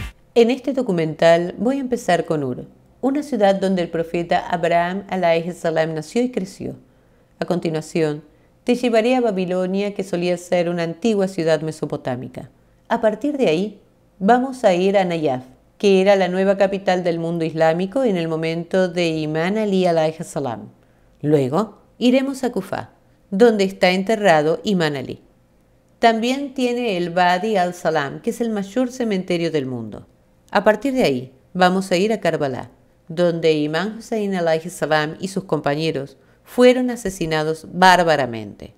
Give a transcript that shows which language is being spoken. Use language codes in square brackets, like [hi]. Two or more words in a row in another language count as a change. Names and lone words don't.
[es] En este documental voy a empezar con Ur, una ciudad donde el profeta Abraham [ar] عليه السلام [es] nació y creció. A continuación, te llevaré a Babilonia, que solía ser una antigua ciudad mesopotámica. A partir de ahí, vamos a ir a Nayaf, que era la nueva capital del mundo islámico en el momento de Imán Ali [ar] عليه السلام. [es] Luego, iremos a Kufa, donde está enterrado Imán Ali. También tiene el Wadi al-Salam, que es el mayor cementerio del mundo. A partir de ahí, vamos a ir a Karbala, donde Imam Hussein [ar] عليه السلام [es] y sus compañeros fueron asesinados bárbaramente.